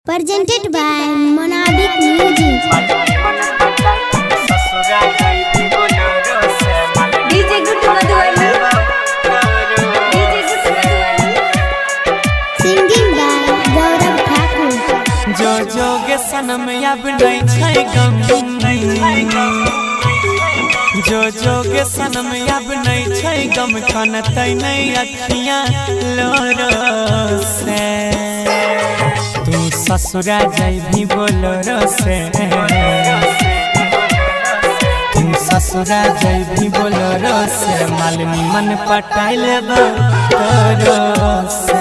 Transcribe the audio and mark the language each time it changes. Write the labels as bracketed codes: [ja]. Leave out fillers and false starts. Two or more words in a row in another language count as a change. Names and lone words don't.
[en] presented by Monabic Music. DJ Guttu Madhuvali. Singing by Gaurav Thakur. [mai] जो जोगे सनम अब नहीं छै गम, जो जोगे सनम अब नहीं छै गम, खनतै नहीं अखियां लोरो से। तू ससुरा जैभी बोलोरो से, तू ससुरा जैभी बोलोरो से, मालनी मन पटाई लेबो तोरो से।